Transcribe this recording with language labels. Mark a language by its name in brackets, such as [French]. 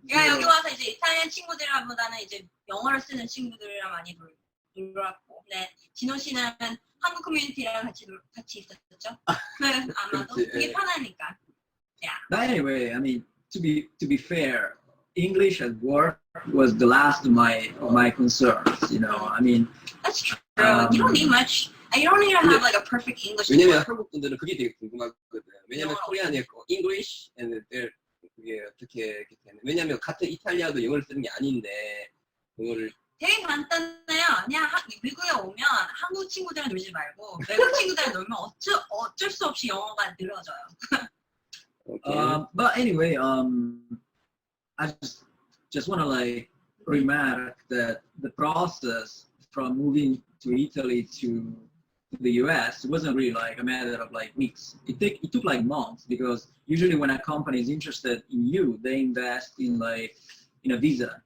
[Korean] 그러니까 여기 와서 이제 이탈리안 친구들보다는 이제 영어를 쓰는 친구들이랑 많이 놀았고. 네, 진호 씨는 한국 커뮤니티랑 같이 있었죠? 아마도 그게 편하니까. [English] Yeah. But anyway, I mean, to be fair, English at work was the last of my concerns. You know, I mean. That's true. You don't need much. You don't need to have like a perfect English. [Korean] 왜냐면 한국 분들은 그게 되게 궁금하거든. 왜냐면 코리안의 [English] English and [Korean] 그게 어떻게 이렇게 되는? 왜냐면 같은 이탈리아도 영어를 쓰는 게 아닌데 그거를. 되게 간단해요. 그냥 미국에 오면 한국 친구들이랑 놀지 말고 외국 친구들이랑 놀면 어쩔 수 없이 영어가 늘어져요. [English] But anyway, I just want to like remark that the process from moving to Italy to the US wasn't really like a matter of like weeks. It took like months, because usually when a company is interested in you, they invest in like a visa.